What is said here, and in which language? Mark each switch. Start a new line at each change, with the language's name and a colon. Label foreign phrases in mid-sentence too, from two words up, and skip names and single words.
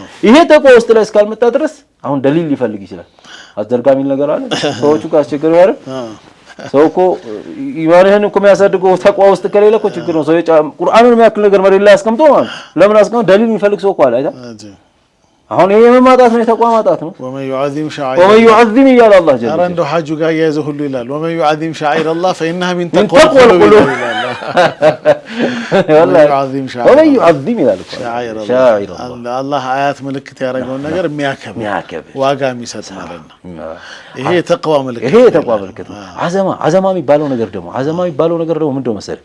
Amharic: ይሄ ተቋ ውስጥ ላይ እስካልመጣ ድረስ አሁን ደሊል ሊፈልግ ይችላል። አስደርጋሚ ነገር አለ ሰዎቹ ካስቸገሩ አይደል? ሰው እኮ ኢማንህን እኮ የሚያሳድገው ተቋ ውስጥ ከሌለ እኮ ችግር ነው። ሰው ቁርአኑን የሚያክል ነገር መሬት ላይ አስቀምጦ ማለት ለምን አስቀምጦ ደሊል የሚፈልግ ሰው እኮ አለ አይደል? አሁን ይሄ መማጣት ነው የተቋ ማጣት ነው።
Arabic: ወመን يعظم شعائر ወመን يعظم ይላል الله جل
Amharic: ኧረ እንደው ሐጁ ጋር ያይዘ ሁሉ ይላል
Arabic: ወመን يعظم شعائر الله فإنها من تقوى القلوب
Amharic: ይላል።
Arabic: ወመን يعظم
Amharic: ይላል
Arabic: شعائر
Amharic: አላህ አያት ምልክት ያደረገውን ነገር የሚያከብር ዋጋ የሚሰጥ ማለት ነው። ይሄ ተቅዋ ምልክት ነው። አዘማ የሚባለው ነገር ደግሞ ምንድነው መሰለህ?